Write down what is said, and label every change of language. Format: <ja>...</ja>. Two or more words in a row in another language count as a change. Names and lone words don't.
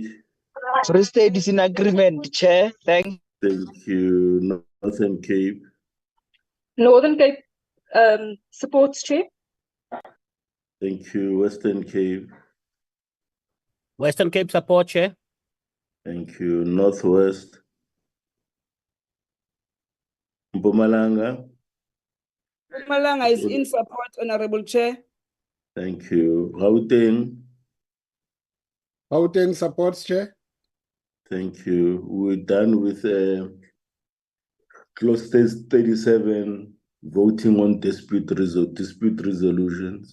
<en>Free State is in agreement, Chair. Thank you. Northern Cape. Northern Cape supports, Chair. Thank you. Western Cape. Western Cape support, Chair. Thank you. Northwest. Mpumalanga. Mpumalanga is in support, Honorable Chair. Thank you. Gauteng. Gauteng supports, Chair. Thank you. We're done with clause 37, voting on dispute resolutions.</en>